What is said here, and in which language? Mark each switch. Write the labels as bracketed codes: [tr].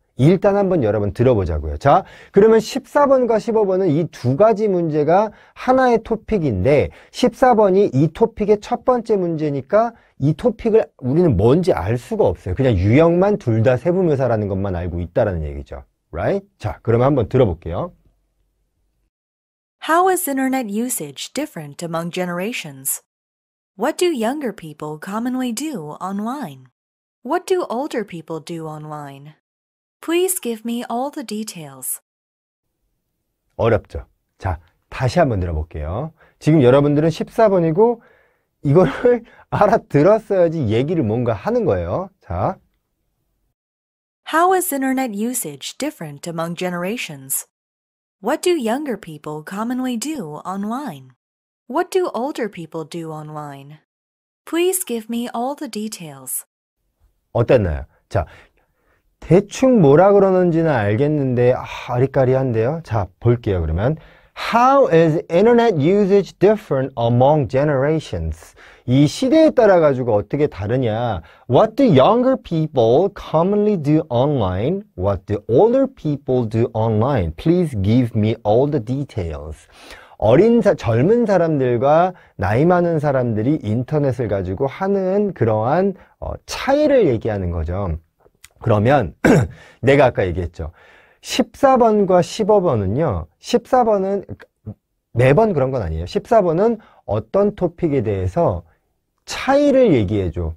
[ko] 일단 한번 여러분 들어보자고요. 자, 그러면 14번과 15번은 이 두 가지 문제가 하나의 토픽인데 14번이 이 토픽의 첫 번째 문제니까 이 토픽을 우리는 뭔지 알 수가 없어요. 그냥 유형만 둘 다 세부묘사라는 것만 알고 있다라는 얘기죠. [en] Right? [ko] 자, 그러면 한번 들어볼게요. [en] How is internet usage different among generations? What do younger people commonly do online? What do older people do online? Please give me all the details. [ko] 어렵죠? 자, 다시 한번 들어볼게요. 지금 여러분들은 14번이고 이거를 알아들었어야지 얘기를 뭔가 하는 거예요. 자, [en] How is internet usage different among generations? What do younger people commonly do online? What do older people do online? Please give me all the details. [ko] 어땠나요? 자, 대충 뭐라 그러는지는 알겠는데 아리까리한데요. 자, 볼게요. 그러면 [en] How is internet usage different among generations? [ko] 이 시대에 따라 가지고 어떻게 다르냐? [en] What do younger people commonly do online? What do older people do online? Please give me all the details. [ko] 젊은 사람들과 나이 많은 사람들이 인터넷을 가지고 하는 그러한 차이를 얘기하는 거죠. 그러면 내가 아까 얘기했죠. 14번과 15번은요. 14번은 매번 그런 건 아니에요. 14번은 어떤 토픽에 대해서 차이를 얘기해줘.